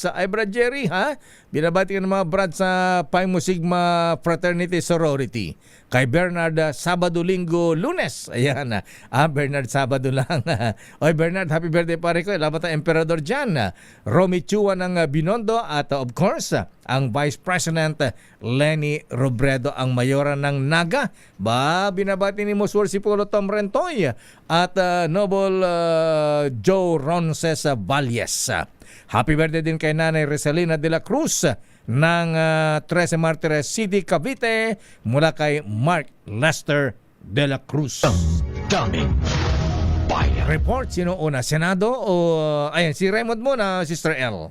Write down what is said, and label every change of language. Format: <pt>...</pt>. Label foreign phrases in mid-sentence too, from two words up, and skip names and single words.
<tl>Ay, Brad Jerry, ha? Binabati ka ng mga Brad sa Pi Mu Sigma Fraternity Sorority. Kay Bernard Sabado, Linggo, Lunes. Ayan. Bernard Sabado lang. Oy Bernard,</tl> <en>happy birthday</en> <tl>pare ko. Labat ang emperador dyan. Romy Chua ng Binondo at</tl> <en>of course,</en> <tl>ang</tl> <en>Vice President</en> <tl>Lenny Robredo, ang mayora ng Naga. Binabati ni Muswar Sipolo Tom Rentoy at Noble Joe Ronces Valles.</tl> <en>Happy birthday</en> <tl>din kay Nanay Resalina de la Cruz ng 13 Martires City, Cavite, mula kay Mark Lester de la Cruz. Daming bayan. Report, sino una? Senado o... Ayan, si Raymond muna, Sister L.</tl>